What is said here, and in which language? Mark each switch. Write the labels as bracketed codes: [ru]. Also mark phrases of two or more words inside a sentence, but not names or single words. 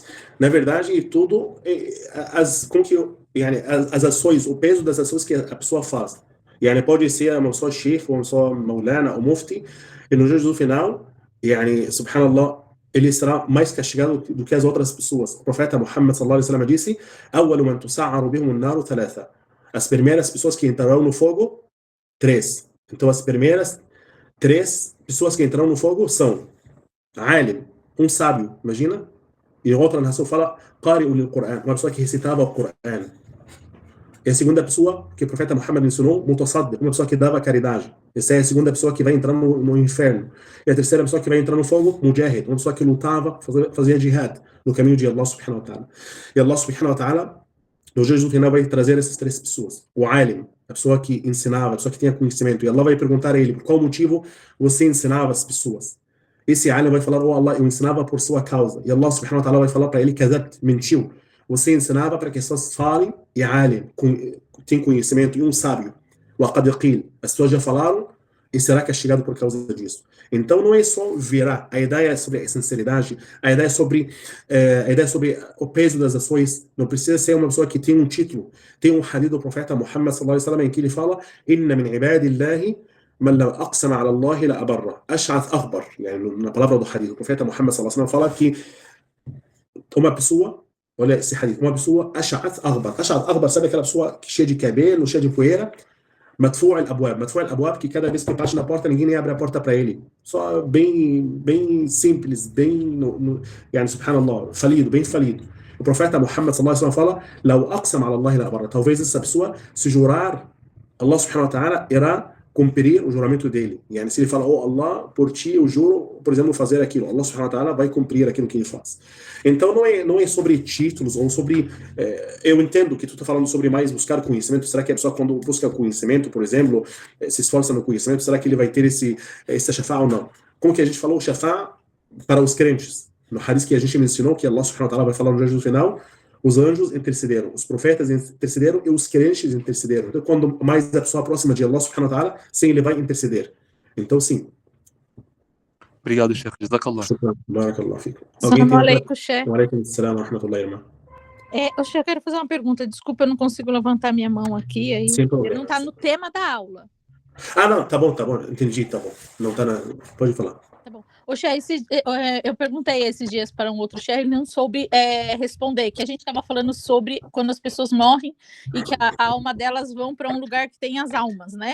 [pt] Na verdade, tudo as ações, o peso das ações que a pessoa faz. Pode ser uma só Sheikh ou uma só Maulana ou Mufti, e no jejum final, subhanallah, ele será mais castigado do que as outras pessoas. O profeta [ar] Muhammad صلى الله عليه وسلم disse: "أول من تسعر بهم النار ثلاثة." [pt] As primeiras pessoas que entrarão no fogo, 3. Então, as primeiras 3 pessoas que entrarão no fogo são alim, um sábio, imagina? E outra narração fala [ar] قارئ للقرآن, [pt] uma pessoa que recitava o Qur'an. E a segunda pessoa que o profeta Muhammad ensinou, mutasaddiq, uma pessoa que dava caridade. Essa é a segunda pessoa que vai entrar no inferno. E a terceira pessoa que vai entrar no fogo, mujahid, uma pessoa que lutava, fazia jihad no caminho de Allah [ar] سبحانه وتعالى. [pt] E Allah [ar] سبحانه وتعالى, [pt] no jejum final, vai trazer essas 3 pessoas. O alim, a pessoa que ensinava, a pessoa que tinha conhecimento. E Allah vai perguntar a ele, por qual motivo você ensinava as pessoas? Esse alim vai falar: "Oh Allah, eu ensinava por sua causa." E Allah [ar] سبحانه وتعالى [pt] vai falar para ele: "Kazabt, mentiu. Você ensinava para que as pessoas falem, e alim, tem conhecimento, e um sábio. [ar] وَقَدْ قِيلَ." [pt] As pessoas já falaram e será castigado por causa disso. Então não é só virar, a ideia é sobre a sinceridade, a ideia é sobre o peso das ações. Não precisa ser uma pessoa que tem um título. Tem um hadith do profeta Muhammad [ar] صلى الله عليه وسلم [pt] em que ele fala: [ar] "إن من عباد الله من لو أقسم على الله لأبره." أشعث أغبر, [pt] na palavra do hadith, o profeta Muhammad [ar] صلى الله عليه وسلم [pt] fala que uma pessoa, olha esse hadith, uma pessoa [ar] أشعث أغبر, [pt] sabe aquela pessoa cheia de cabelo, cheia de poeira? [ar] مدفوع بالأبواب, [pt] que cada vez que bate na porta, ninguém abre a porta para ele. Só bem simples, subhanallah, falido, bem falido. O profeta [ar] Muhammad صلى الله عليه وسلم fala: "لو أقسم على الله لأبره." [pt] Talvez essa pessoa, se jurar, Allah [ar] سبحانه وتعالى [pt] irá cumprir o juramento dele. Yani, se ele fala, oh Allah, por ti eu juro, por exemplo, fazer aquilo, Allah [ar] سبحانه وتعالى [pt] vai cumprir aquilo que ele faz. Então não é sobre títulos ou sobre... eu entendo que tu está falando sobre mais buscar conhecimento. Será que a pessoa, quando busca conhecimento, por exemplo, se esforça no conhecimento, será que ele vai ter esse shafá ou não? Como que a gente falou, o shafá para os crentes. No hadith que a gente mencionou, que Allah [ar] سبحانه وتعالى [pt] vai falar no no final, os anjos intercederam, os profetas intercederam e os crentes intercederam. Então, quando mais a pessoa próxima de Allah [ar] سبحانه وتعالى, [pt] sim, ele vai interceder. Então, sim. Obrigado, [ar] شيخ. جزاك الله. شكرا. بارك الله فيكم. السلام عليكم، شيخ. وعليكم السلام ورحمة الله وبركاته. [pt] Eu quero fazer uma pergunta. Desculpa, eu não consigo levantar minha mão aqui. Aí Sem problema. não está no tema da aula. Não, tá bom. Entendi, tá bom. Não tá na... Pode falar. Tá bom. Ô, Sheikh, eu perguntei esses dias para um outro Sheikh, ele não soube responder, que a gente estava falando sobre quando as pessoas morrem e que a alma delas vão para um lugar que tem as almas, né?